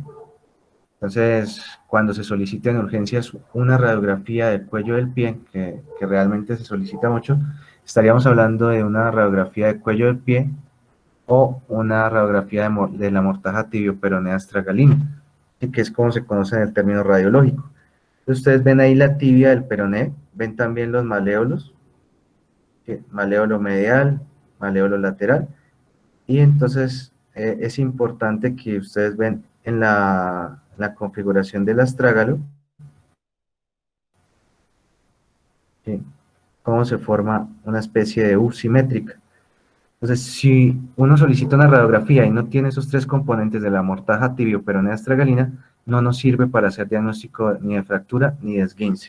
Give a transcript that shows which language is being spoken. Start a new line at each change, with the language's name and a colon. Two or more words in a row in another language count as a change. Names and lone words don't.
Spanish: Entonces, cuando se solicita en urgencias una radiografía del cuello del pie, que realmente se solicita mucho, estaríamos hablando de una radiografía de cuello del pie o una radiografía de la mortaja tibio-peronea astragalina, que es como se conoce en el término radiológico. Ustedes ven ahí la tibia del peroné, ven también los maléolos, maléolo medial, maléolo lateral, y entonces es importante que ustedes ven en la configuración del astrágalo, ¿sí? Cómo se forma una especie de U simétrica. Entonces, si uno solicita una radiografía y no tiene esos tres componentes de la mortaja tibio-peronea astragalina, no nos sirve para hacer diagnóstico ni de fractura ni de esguince.